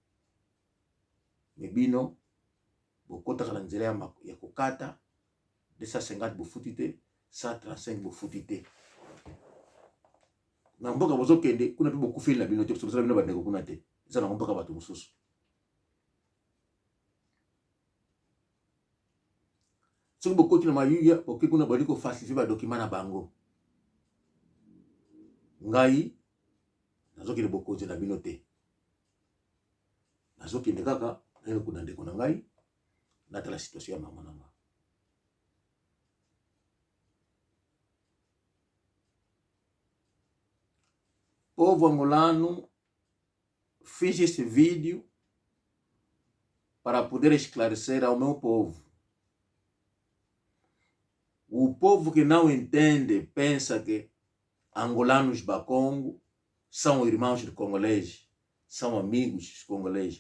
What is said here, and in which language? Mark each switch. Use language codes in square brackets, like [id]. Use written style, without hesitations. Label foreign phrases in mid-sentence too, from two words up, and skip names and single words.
[ln] mebino bokota na nzela ya kokata 250 bofuti te 135 bofuti te na mboka bozokende kuna pe bokufeli na bino te bozala bino bandeko kuna te eza na mboka bato mosusu soki bokoti na mayuya oke kuna bali kofalsifie badokima na bango. Ngai nazokende bokonzi na bino te, nazokende kaka nene kuna ndeko na ngai natala situation ya mama na nga. [pt] Povo angolano, fiz esse vídeo para poder esclarecer ao meu povo. O povo que não entende pensa que angolanos Bakongo são irmãos de congoleses, são amigos dos congoleses.